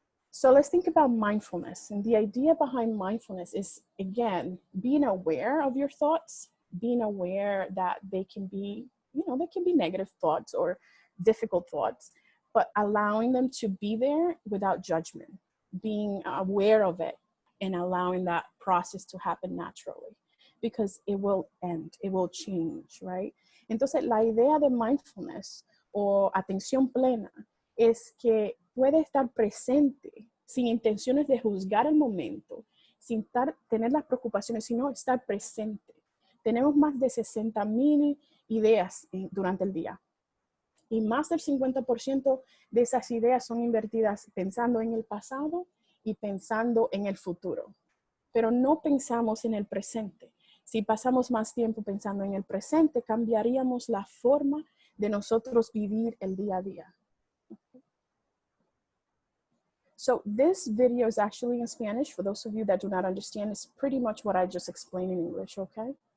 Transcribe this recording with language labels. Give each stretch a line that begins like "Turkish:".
English: So let's think about mindfulness. And the idea behind mindfulness is, again, being aware of your thoughts, being aware that they can be, you know, they can be negative thoughts or difficult thoughts, but allowing them to be there without judgment, being aware of it and allowing that process to happen naturally, because it will end, it will change, right?
Spanish: Entonces, la idea de mindfulness o atención plena es que puede estar presente sin intenciones de juzgar el momento, sin tener las preocupaciones, sino estar presente. Tenemos más de 60,000 ideas durante el día. Y más del 50% de esas ideas son invertidas pensando en el pasado y pensando en el futuro. Pero no pensamos en el presente. Si pasamos más tiempo pensando en el presente, cambiaríamos la forma de nosotros vivir el día a día.
English: So this video is actually in Spanish. For those of you that do not understand, it's pretty much what I just explained in English, okay?